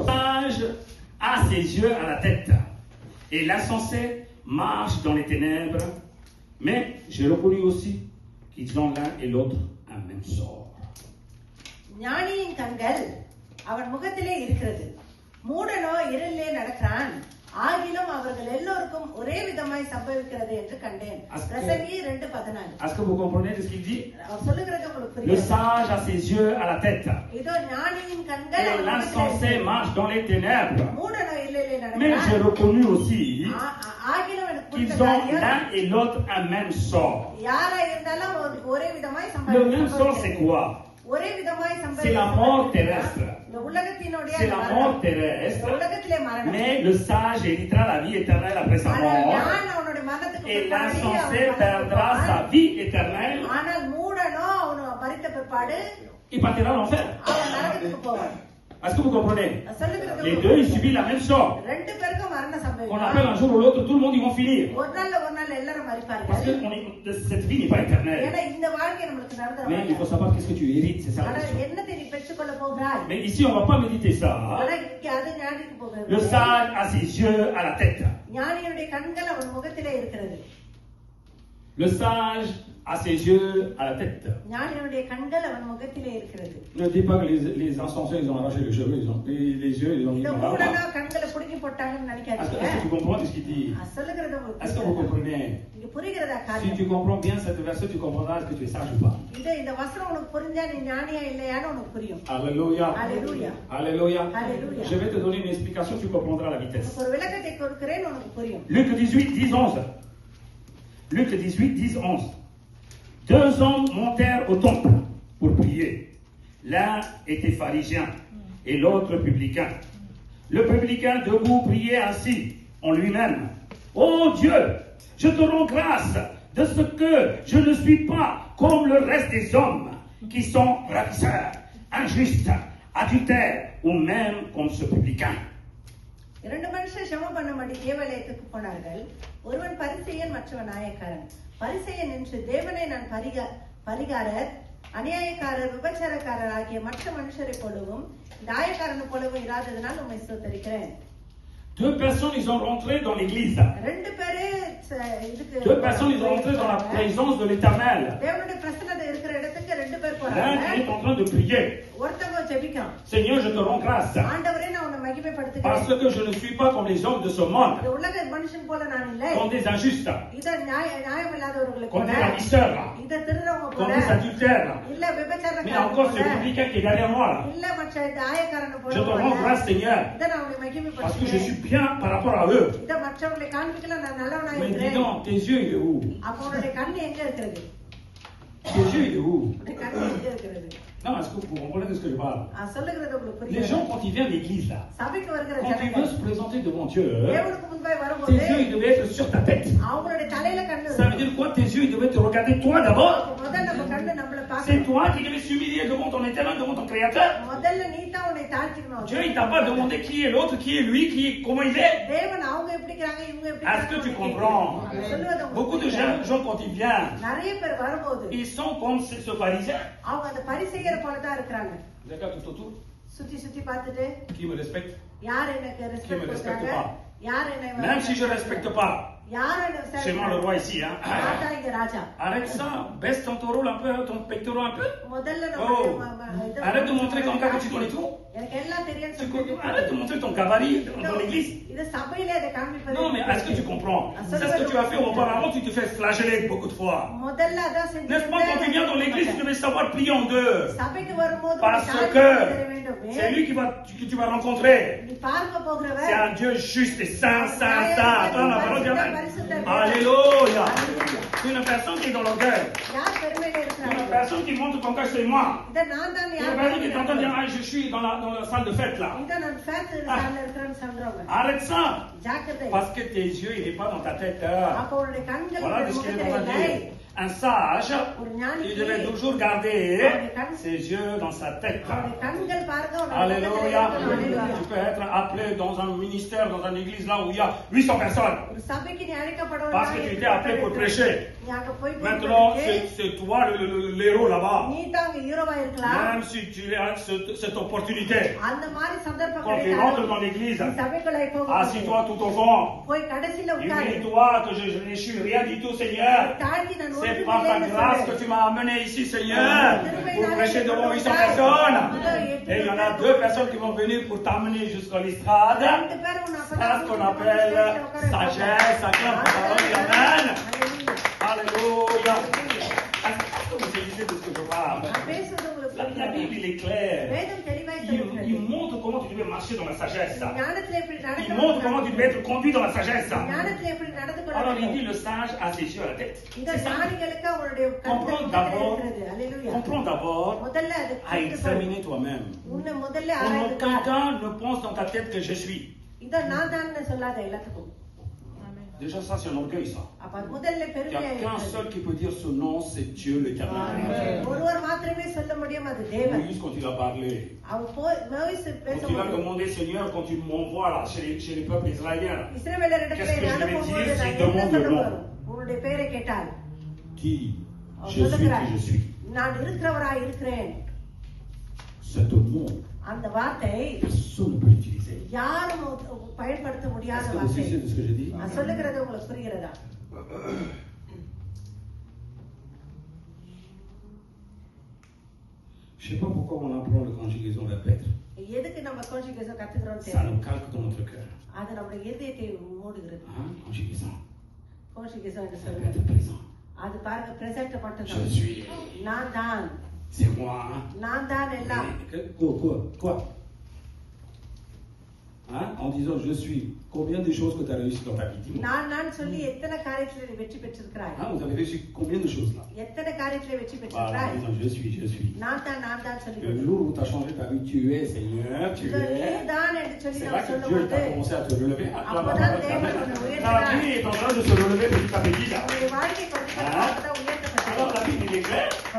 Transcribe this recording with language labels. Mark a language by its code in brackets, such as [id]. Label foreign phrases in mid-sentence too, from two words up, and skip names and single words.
[fr] Sage a ses yeux à la tête, et l'insensé marche dans les ténèbres, mais j'ai reconnu aussi qu'ils ont l'un et l'autre un même sort. [ta] ஞானியின் கண்கள் அவன் முகத்திலே இருக்கிறது. மூடனோ இருளிலே நடக்கிறான். ஆகிலும் அவர்கள் எல்லோருக்கும் ஒரே விதமாய் சம்பவிக்கிறது என்று கண்டேன். பிரசங்கி 2:14. [fr] Est-ce que vous comprenez ce qu'il dit? [ta] அவர் சொல்லுகிறது உங்களுக்கு [fr] Le [ta] புரியுது. [fr] sage a ses yeux à la tête, [ta] இதோ ஞானியின் கண்கள் [fr] et [ta] அவன் முகத்திலே [fr] l'insensé [ta] இருக்கிறது. [fr] marche dans les ténèbres, [ta] மூடனோ இருளிலே [fr] mais j'ai [ta] நடக்கிறான். [fr] reconnu aussi [ta] ஆகிலும் எனக்கு புரிந்த [fr] qu'ils ont [ta] காரியம் [fr] l'un et l'autre un même sort. [ta] யாரா இருந்தாலும் அவருக்கு ஒரே விதமாய் [fr] Le même sort, c'est quoi? [ta] ஒரே விதமாய் [fr] C'est la mort terrestre. [ta] இந்த உலகத்தினுடைய [fr] C'est la mort [ta] இந்த [fr] terrestre, [ta] உலகத்திலே மரணம். [fr] mais le sage héritera la vie éternelle après sa [ta] ஆனால் [fr] mort, [ta] ஞானம் அவனுடைய மரணத்துக்கு [fr] et [ta] பிற்பாடு [fr] l'insensé [ta] அவன் [fr] perdra sa [ta] மரணத்துக்கு [fr] vie éternelle, [ta] ஆனால் மூடனோ அவனு மரித்த பிற்பாடு [fr] il partira en enfer. [ta] அவன் நரகத்துக்கு போவான். [fr] Est-ce que vous comprenez? [ta] சொல்லுகிறது [fr] Les deux, ils subissent la même sort. [ta] ரெண்டு பேருக்கும் மரண [fr] On [ta] சம்பவம். [fr] appelle un jour ou l'autre, tout le monde, ils vont finir. [ta] ஒரு நாள் எல்லாரும் [fr] Parce [ta] மரிப்பார்கள். [fr] que cette vie n'est pas éternelle. [ta] ஏன்னா இந்த வாழ்க்கை நம்மளுக்கு [fr] Mais il faut [ta] நடந்துரும். [fr] savoir qu'est-ce que tu hérites, c'est ça la [ta] ஆனா [fr] question. [ta] என்னத்தை நீ பெற்றுக்கொள்ள போகிறாய்? [fr] Mais ici, on ne va pas méditer ça. [ta] ஆனா இங்க அது ஞானிக்கு [fr] Le [ta] போகிறது. [fr] sage a ses yeux à la tête. [ta] ஞானியுடைய கண்கள் அவன் முகத்திலே இருக்கிறது. [fr] Le sage a ses yeux à la tête. [ta] ஞானியுடைய கண்கள் அவன் முகத்திலே இருக்கிறது. [fr] Ne dis pas que les insensés, ils ont arraché les cheveux, ils ont, les yeux, ils ont mis [ta] இந்த [fr] dans la [ta] மூடனா [fr] barbe. [ta] கண்களை புடுங்கி போட்டாங்கன்னு [fr] Est-ce [ta] நினைக்காதீங்க. [fr] que tu comprends ce qu'il dit? [ta] சொல்லுகிறது [fr] Est-ce que vous comprenez? [ta] இங்க புரிகிறதா [fr] Si [ta] காரியம்? [fr] tu comprends bien cette verset, tu comprendras est-ce que tu es sage ou pas. [ta] இந்த வசனம் உனக்கு புரிஞ்சா நீ ஞானியா இல்லையான்னு உனக்கு புரியும். [fr] Alléluia. Alléluia. Alléluia. Alléluia. Je vais te donner une explication, tu comprendras la vitesse. [ta] உனக்கு ஒரு விளக்கத்தை கொடுக்கிறேன் உனக்கு புரியும். [fr] Luc 18, 10, 11. Luc 18, 10, 11. Deux hommes montèrent au temple pour prier. L'un était pharisien et l'autre publicain. Le publicain debout priait ainsi en lui-même. Ô Dieu, je te rends grâce de ce que je ne suis pas comme le reste des hommes qui sont ravisseurs, injustes, adultères ou même comme ce publicain. [ta] 2 மனுஷர் ஜெபம் பண்ணும்படி தேவாலயத்துக்கு போனார்கள். ஒருவன் பரிசேயன், மற்றவன் நியாயக்காரன். பரிசேயன் என்று தேவனை நான் பரிகாரர், அநியாயக்காரர், விபச்சாரக்காரர் ஆகிய மற்ற மனுஷரை போலவும் நியாயக்காரனை போலவும் இராததனால் உம்மை ஸ்தோத்திரிக்கிறேன். [fr] 2 personnes, ils ont rentré dans l'église. [ta] 2 பேரு [fr] 2 personnes, ils ont rentré dans la présence de l'Éternel. [ta] தேவனுடைய பிரசன்னத்தை இருக்கிற இடத்துக்கு 2 பேர் [fr] L'un [ta] போறாங்க. [fr] est en train de prier. [ta] ஒருத்தங்க ஜெபிக்கிறான். [fr] Seigneur, je te rends grâce. [ta] ஆண்டவரே, நான் உன்னை மகிமைப்படுத்துகிறேன். [fr] Parce que je ne suis pas comme les hommes de ce monde. [ta] இந்த உலக மனுஷன் போல நான் இல்லை. [fr] Comme des injustes. [ta] இத நியாயம் இல்லாதவர்களுக்கு [fr] Comme [ta] போல. [fr] des ravisseurs. [ta] இத திருறவங்க [fr] Comme [ta] போல. [fr] des adultères. [ta] இல்ல [fr] Mais [ta] விபச்சாரக்காரங்க [fr] encore ce [ta] போல. [fr] publicain qui est derrière moi. Là. [ta] இல்ல மற்ற நியாயக்காரனை போல. [fr] Je te rends grâce, Seigneur. [ta] இத நான் உன்னை [fr] Parce que je [ta] மகிமைப்படுத்துகிறேன். [fr] suis bien par rapport à eux. [ta] இத மற்றவங்களை காண்பிக்கல நான் நல்லவனா [fr] Mais dis [ta] இருக்கிறேன். [fr] donc, tes yeux, il est où? [ta] அப்ப உன்னுடைய கண்ணு எங்க இருக்கிறது? [fr] Tes yeux, il est où? [ta] உன்னுடைய கண்ணு எங்க இருக்கிறது? [fr] Non, est-ce que vous comprenez de ce que je parle? [ta] சொல்லுகிறது உங்களுக்கு [fr] Les [ta] புரியுது? [fr] gens, quand ils viennent à l'église, là, [ta] சபைக்கு வருகிற [fr] quand ils [ta] ஜனங்கள் [fr] veulent se présenter devant Dieu, [ta] தேவனுக்கு முன்பாய் [fr] tes [ta] வரும்போது [fr] yeux, ils devaient être sur ta tête. [ta] அவங்களுடைய தலையில கண்ணு [fr] Ça veut dire quoi? Tes yeux, ils devaient te regarder toi d'abord. [ta] முதல்ல நம்ம கண்ணு நம்மள [fr] C'est [ta] பார்க்கணும். [fr] toi qui devais s'humilier devant ton éternel, devant ton créateur. [ta] முதல்ல நீ தான் உன்னை தாழ்த்திக்கணும். [fr] Dieu, il t'a pas demandé qui est l'autre, qui est lui, comment il est. [ta] தேவன் அவங்க எப்படி இருக்காங்க, இவங்க எப்படி [fr] Est-ce que tu [ta] இருக்காங்க? [fr] comprends? [ta] சொல்லுவது உங்களுக்கு [fr] Beaucoup de [ta] புரியுதா? [fr] gens, quand ils viennent, [ta] நிறைய பேர் வரும்போது [fr] ils sont comme ce pharisien. [ta] அவங்க அந்த பரிசேயரை போல தான் இருக்கிறாங்க. [fr] Vous avez tout autour. [ta] சுத்தி சுத்தி பார்த்துட்டு [fr] Qui me respecte? [ta] யார் எனக்கு [fr] Qui me [ta] ரெஸ்பெக்ட் [fr] respecte [ta] கொடுத்தாங்க, [fr] pas? [ta] யார் என்னை [fr] Même si je ne respecte pas. [ta] யார் என்ன [fr] C'est moi le [ta] விசாரிக்கிறாங்க? [fr] roi ici. Hein. [ta] நான் தான் இங்க ராஜா. [fr] Arrête ça. Baisse ton taureau un peu, ton pectoral un peu. [ta] முதல்ல Oh. நம்ம [fr] Arrête de montrer comme ça que tu connais tout. [ta] எனக்கு எல்லாம் தெரியும் [fr] Tu arrête de montrer ton gabarit dans l'église. [ta] இது சபையில அதை காண்பிப்பது. [fr] Non, mais est-ce que tu comprends? C'est ce que tu as fait auparavant, tu te fais flageller beaucoup de fois. [ta] முதல்ல அதான் செஞ்சு. [fr] N'est-ce pas, quand tu viens dans l'église, tu devais savoir plier en deux. [ta] சபைக்கு வரும்போது [fr] Parce [ta] உனக்கு [fr] que [ta] தாழ்மை தெரிய வேண்டும். [fr] c'est lui que tu vas rencontrer. [ta] நீ பார்க்க போகிறவர் [fr] C'est un Dieu juste et saint, saint, saint. Attends, la parole d'Amen. Alléluia. C'est une personne qui est dans l'orgueil. [ta] யார் பெருமையில [fr] C'est une [ta] இருக்கிறாங்க? [fr] personne qui montre comme ça, c'est moi. [ta] இத நான் தான் [fr] C'est une [ta] யார் [fr] personne qui t'entend dire, ah, je suis dans la salle de fête là. [ta] இத நான் ஃபேக்டரி சால்ல இருக்கிறேன்னு சொல்றவங்க. [fr] Arrête ça. [ta] ஜாக்கிரதை. [fr] Parce que tes yeux, il n'est pas dans ta tête. [ta] அப்ப உன்னுடைய கண்கள் [fr] Voilà de ce qu'il est en train de [ta] இல்லை. [fr] dire. Un sage, [ta] ஒரு ஞானி [fr] il devait toujours garder ses yeux dans sa tête. [ta] அவருடைய கண்கள் பாருங்க உன்னுடைய [fr] Alléluia. Alléluia. Tu peux être appelé dans un ministère, dans une église là où il y a 800 personnes. [ta] ஒரு சபைக்கு நீ அழைக்கப்படுவாய். [fr] Parce que tu étais appelé pour prêcher. [ta] நீ அங்க போய் [fr] Maintenant, c'est toi l'héros là-bas. [ta] நீ தான் அங்க ஹீரோவா இருக்கலாம். [fr] Même si tu as cette opportunité. [ta] அந்த மாதிரி சந்தர்ப்பம் [fr] Quand tu rentres dans l'église, [ta] நீ சபைக்குள்ள போகும்போது [fr] assis-toi tout au fond. [ta] போய் கடைசில உட்காரு. [fr] Dis-toi que je ne suis rien du tout, Seigneur. [ta] தாழ்த்தி நான் [fr] C'est [ta] ஒன்றும் [fr] par ta [ta] இல்லைன்னு [fr] grâce que [ta] சொல்லு. [fr] tu m'as amené ici, Seigneur, pour prêcher devant 800 personnes. Et il y en a 2 personnes qui vont venir pour t'amener jusqu'à l'estrade. [ta] ரெண்டு பேரும் உன்னை அப்பதான் [fr] C'est ce qu'on appelle sagesse, acclame la parole de Amen. Alléluia. Est-ce que vous saisissez de ce que je parle? [ta] நான் பேசுறது உங்களுக்கு [fr] La [ta] புரியுதா? [fr] Bible, il est clair. [ta] வேதம் தெளிவாய் [fr] Il [ta] சொல்லுகிறது. [fr] montre comment tu devais marcher dans la sagesse. [ta] ஞானத்துல எப்படி [fr] Il montre comment tu [ta] நடக்கணும்? [fr] devais être conduit dans la sagesse. [ta] ஞானத்துல எப்படி நடந்து [fr] Alors il [ta] கொள்ளணும்? [fr] dit le sage a ses yeux à la tête. [ta] இந்த ஞானிகளுக்கு அவருடைய [fr] Comprends [ta] கண்கள் [fr] d'abord, [ta] இருக்கிறது. அல்லேலூயா. [fr] comprends d'abord [ta] முதல்ல அது [fr] à examiner toi-même. [ta] உன்னை முதல்ல [fr] Pour [ta] ஆராய்ந்து பார். [fr] quelqu'un ne pense dans ta tête que je suis. [ta] இத நான் தான் சொல்லாத எல்லாத்துக்கும். [fr] Déjà ça c'est un orgueil ça. [ta] அப்ப அது முதல்ல [fr] Il n'y [ta] பெருமையா [fr] a qu'un [ta] இருக்கிறது. [fr] seul qui peut dire ce nom, c'est Dieu l'Éternel. [ta] ஒருவர் மாத்திரமே சொல்ல முடியும், அது தேவன். [fr] Moïse quand il a parlé, [ta] அவர் மோசே [fr] quand il a [ta] பேசும்போது [fr] demandé Seigneur, quand tu m'envoies là chez les peuples israéliens, [ta] இஸ்ரவேலரிடத்திலே [fr] Qu'est-ce que je vais [ta] அனுப்பும்போது [fr] dire [ta] நான் [fr] si [ta] என்ன [fr] demande [ta] சொல்ல [fr] le nom? [ta] வரும்? உன்னுடைய பெயரை கேட்டால் [fr] dis [ta] அவர் [fr] je suis [ta] சொல்லுகிறார், [fr] qui je suis. [ta] நான் இருக்கிறவராய் இருக்கிறேன். [fr] Cet mot, [ta] அந்த வார்த்தை [fr] personne ne peut l'utiliser. [ta] யாரும் பயன்படுத்த முடியாத [fr] Est-ce que vous [ta] வார்த்தை. [fr] saisissez de ce que je dis? [ta] நான் சொல்லுகிறது உங்களுக்கு புரிகிறதா? [fr] Je ne sais pas pourquoi on apprend le conjugaison répète. [ta] எதுக்கு நம்ம கான்ஜுகேஷன் கத்துக்கிறோம் [fr] Ça [ta] தெரியும். [fr] nous calque dans notre cœur. [ta] அது நம்முடைய இதயத்தை மூடுகிறது. [fr] Hein? Conjugaison. [ta] கான்ஜுகேஷன் என்று [fr] Répète [ta] சொல்லுங்க. [fr] présent. [ta] அது பாருங்க பிரசன்ட் [fr] Je [ta] மட்டும்தான். [fr] suis. [ta] நான் தான், [fr] C'est moi. Hein? [ta] நான் தான் எல்லாம். [fr] Quoi? Hein? En disant je suis. Combien de choses que tu as réussi dans ta vie? Dis-moi. [ta] நான் சொல்லி எத்தனை காரியத்துல நீ வெற்றி பெற்றிருக்கிறாய்? [fr] Hein? Vous avez réussi combien de choses là? [ta] எத்தனை காரியத்துல வெற்றி [fr] Voilà, en [ta] பெற்றிருக்கிறாய்? [fr] disant je suis. [ta] நான் தான் சொல்லி [fr] Le jour où tu as changé ta vie, tu es Seigneur, tu [ta] இது [fr] es. [ta] நீதான் என்று சொல்லி [fr] C'est là [ta] நம்ம [fr] que Dieu [ta] சொல்லும்போது [fr] t'a commencé à te relever. [ta] அப்பதான் தேவன் உன்னை [fr] Ta [ta] உயர்த்தினார். [fr] vie est en train de se relever petit à petit là. [ta] உன்னுடைய வாழ்க்கை கொஞ்சம் கொஞ்சமாக தான் [fr] Alors [ta] உயர்த்தப்பட்டது. [fr] la Bible il est claire.